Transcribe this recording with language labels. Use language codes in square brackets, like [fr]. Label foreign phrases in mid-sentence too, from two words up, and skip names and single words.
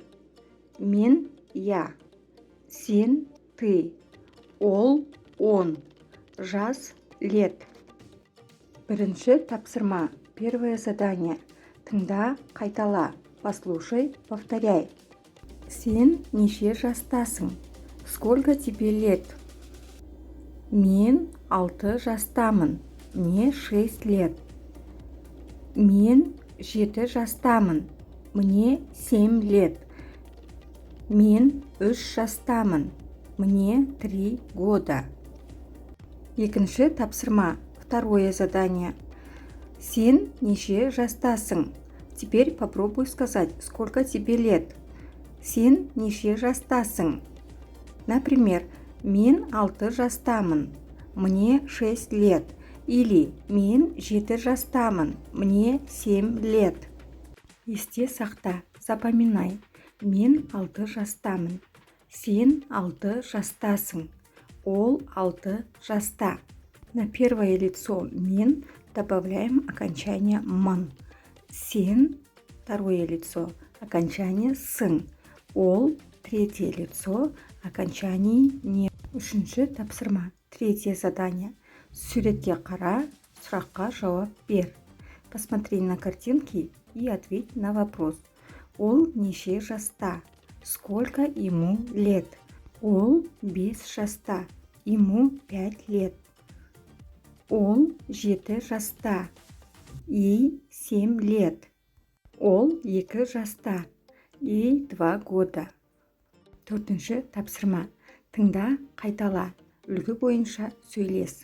[kk] Мен я. Сен ты. Ол он. Жас лет. Бірінші тапсырма. [ru] Первое задание. [kk] Тыңда, қайтала. [ru] Послушай, повторяй. [kk] Сен неше жастасың? [ru] Сколько тебе лет? [kk] Мен 6 жастамын. [ru] Мне 6 лет. [kk] Мен 7 жастамын. [ru] Мне 7 лет. [kk] Мен 3 жастамын. [ru] Мне 3 года. [kk] Екінші тапсырма. [ru] Второе задание. [kk] Сен неше жастасың? [ru] Теперь попробуй сказать, сколько тебе лет. [kk] Сен неше жастасың? Например, мен 6 жастамын. [ru] Мне 6 лет. Или [kk] мен 7 жастамын. [ru] Мне 7 лет. [kk] Есте сақта, запоминай. Мен 6 жастамын. Сен 6 жастасың. Ол 6 жаста. [ru] На первое лицо мен добавляем окончание ман. Сен, второе лицо, окончание сын. Ол, третье лицо, окончание не. [kk] Үшінші тапсырма. [ru] Третье задание. [kk] Суретке қара, сұраққа жауап бер. [ru] Посмотри на картинки и ответь на вопрос. [kk] Ол неше жаста? [ru] Сколько ему лет? [kk] Ол 5 жаста. [ru] Ему 5 лет. [kk] Ол 7 жаста. [ru] Ей 7 лет. [kk] Ол 2 жаста. [ru] Ей 2 года. [kk] Төртінші тапсырма. Тыңда, қайтала. Үлгі бойынша сөйлес.